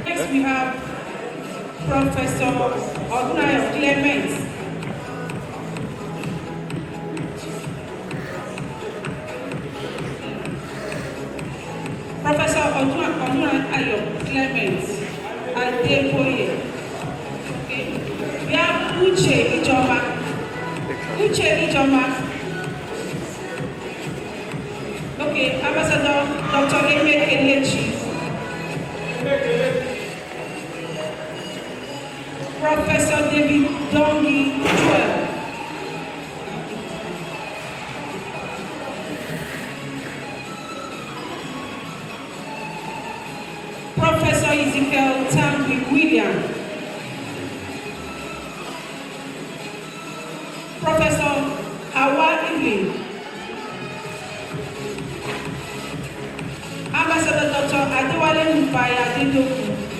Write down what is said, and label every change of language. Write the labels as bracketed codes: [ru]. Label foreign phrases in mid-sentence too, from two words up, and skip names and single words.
[en] we have Professor Odunayo Clement. Professor Odunayo Clement Adeboye. Okay. We have Uche Ijoma. Uche Ijoma. Okay, Ambassador Dr. Eme Kelechi. Professor David Dongi Joel. Professor Ezekiel Tambwi William. Professor Hawa Ili. Ambassador Dr. Adewale Nubaya Adedoku.